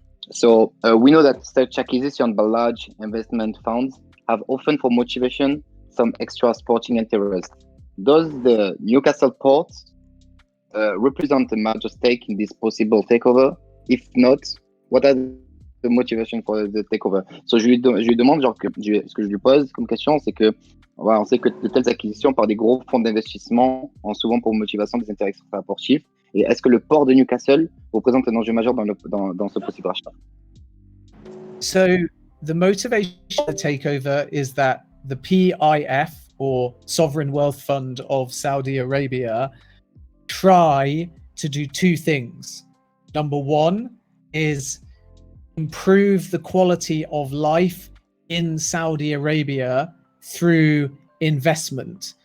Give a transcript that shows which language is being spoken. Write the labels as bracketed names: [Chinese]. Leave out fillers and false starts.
[English] So we know that such acquisition by large investment funds have often for motivation some extra sporting interest. Does the Newcastle port represent a major stake in this possible takeover? If not, what are the motivation for the takeover? [French] So je lui demande, ce que je lui pose comme question, c'est que on sait que de telles acquisitions par des gros fonds d'investissement ont souvent pour motivation des intérêts extra-sportifs. Et est-ce que le port de Newcastle représente un enjeu majeur dans ce possible rachat? [English] So the motivation of the takeover is that the PIF, or Sovereign Wealth Fund of Saudi Arabia, try to do two things. Number one is improve the quality of life in Saudi Arabia through investment.